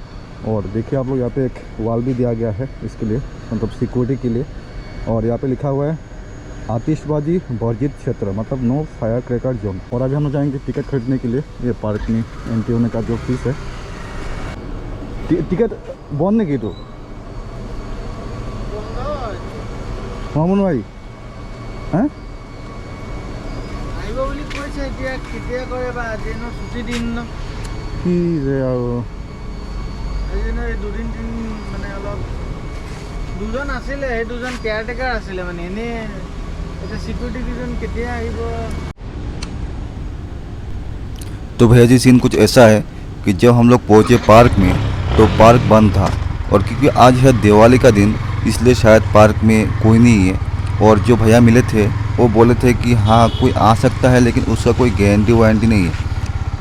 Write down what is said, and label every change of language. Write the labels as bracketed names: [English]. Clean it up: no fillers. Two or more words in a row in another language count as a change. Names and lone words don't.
[Hindi] और देखिए आप लोग यहाँ पे एक वाल भी दिया गया है इसके लिए, मतलब सिक्योरिटी के लिए। और यहाँ पे लिखा हुआ है आतिशबाजी वर्जित क्षेत्र, मतलब [English] no fire cracker zone. [Hindi] और अभी हम लोग जाएंगे टिकट खरीदने के लिए। ये पार्क में एंट्री होने का जो फीस है, टिकट बंद नहीं की तो মামুন [Bangla] ভাই হ্যাঁ [Assamese] আহিব বুলি কৈছে, এতিয়া কেতিয়া কৰে বা আজি ন ছুটি দিন ন, কি যে আৰু আজি ন এই দুদিন তিনিদিন মানে অলপ দুজন আছিলে, সেই দুজন কেয়াৰটেকাৰ আছিলে মানে, এনেই এতিয়া চিকিউৰিটি কেইজন কেতিয়া আহিব। [Hindi] तो भैया जी सीन कुछ ऐसा है कि जब हम लोग पहुँचे पार्क में तो पार्क बंद था, और क्योंकि आज है दिवाली का दिन इसलिए शायद पार्क में कोई नहीं है। और जो भैया मिले थे वो बोले थे कि हाँ कोई आ सकता है, लेकिन उसका कोई [English] guarantee warranty [Hindi] नहीं है।